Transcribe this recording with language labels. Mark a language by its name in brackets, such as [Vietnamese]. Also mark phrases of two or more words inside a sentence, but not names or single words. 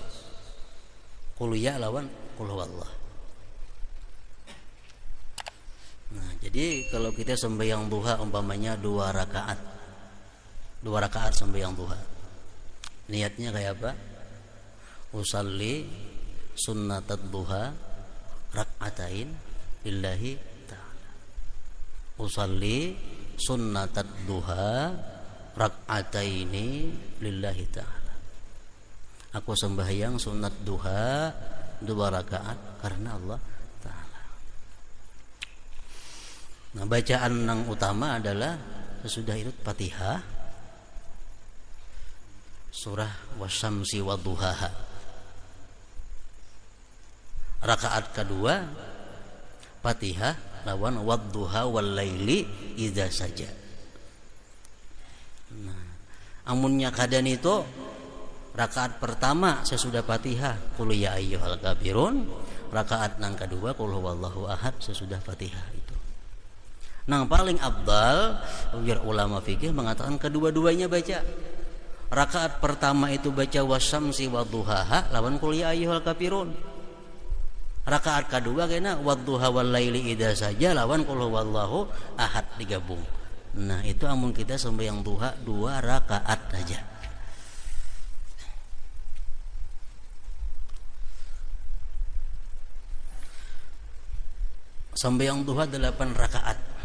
[Arabic] قل يا [Indonesian] lawan qul huwallah. Nah, jadi kalau kita sembahyang duha umpamanya 2 rakaat. 2 rakaat sembahyang duha. Niatnya kayak apa? [Arabic] أصلي سنة الضحى ركعتين لله تعالى. أصلي سنة الضحى ركعتين لله تعالى. [Indonesian] Aku sembahyang sunat duha 2 rakaat karena [Arabic] الله تعالى. [Indonesian] Nah, bacaan yang utama adalah sesudah itu Fatihah, surah [Arabic] والشمس وضحاها. [Indonesian] Rakaat kedua Fatihah lawan [Arabic] والضحى والليل إذا [Indonesian] saja. Nah, amunnya kadan itu rakaat pertama sesudah Fatihah [Arabic] قل يا أيها الكافرون, [Indonesian] rakaat nang kedua [Arabic] قل هو الله أحد [Indonesian] sesudah Fatihah itu. Nang paling afdal biar ulama fikih mengatakan kedua-duanya baca. Rakaat pertama itu baca [Arabic] والشمس وضحاها [Indonesian] lawan [Arabic] قل يا أيها الكافرون. [Indonesian] Rakaat kedua kena [Arabic] والضحى والليل إذا [Indonesian] saja lawan [Arabic] قل هو الله أحد [Indonesian] digabung. Nah, itu amun kita sembahyang duha 2 rakaat saja. Sembahyang duha 8 rakaat.